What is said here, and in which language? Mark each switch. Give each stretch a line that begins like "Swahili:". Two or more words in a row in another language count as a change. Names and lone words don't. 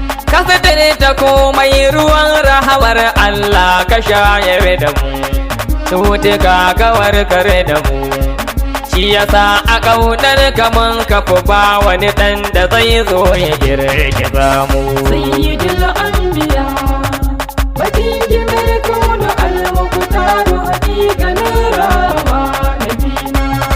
Hausa: Ka suturta komai, ruwan rahamar Allah ka shayar da mu. Cutuka ka warkar da mu. Shi yasa a ƙaunar ka mun kafu, ba wani ɗan da zai zo ya girgiza mu.
Arabic: سيد الأنبياء، وكيل الكون المختار، حقيقة نور ما نبينا.